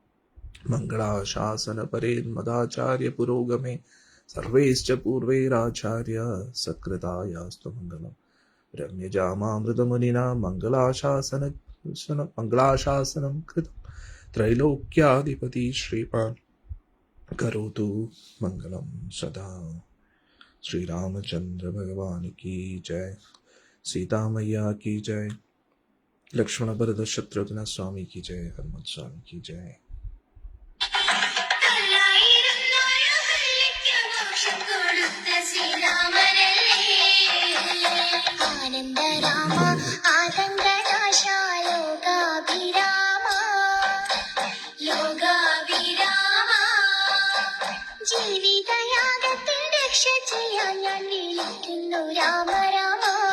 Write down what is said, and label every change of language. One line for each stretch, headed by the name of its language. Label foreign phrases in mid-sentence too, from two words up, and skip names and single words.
Sanskrit: मंगलाशासनपरेन्मदाचार्य पुरोगमे सर्वैश्च पूर्वैराचार्य सत्कृतायास्तु मंगलम्. रम्यजामामृतमुनिना मंगलाशासनं कृतं त्रैलोक्याधिपति श्रीपान् करोतु मंगलम सदा.
Hindi: श्री रामचंद्र भगवान की जय. सीता मैया की जय. लक्ष्मण भरत शत्रुघ्न स्वामी की जय. हनुमत स्वामी की जय.
Sanskrit: आनन्दराम आतङ्कनाशालोकाभिराम लोकाभिराम
Malayalam: ജീവിതയാഗത്തിൽ രക്ഷ ചെയ്യാൻ ഞാൻ വിളിക്കുന്നു രാമ രാമ.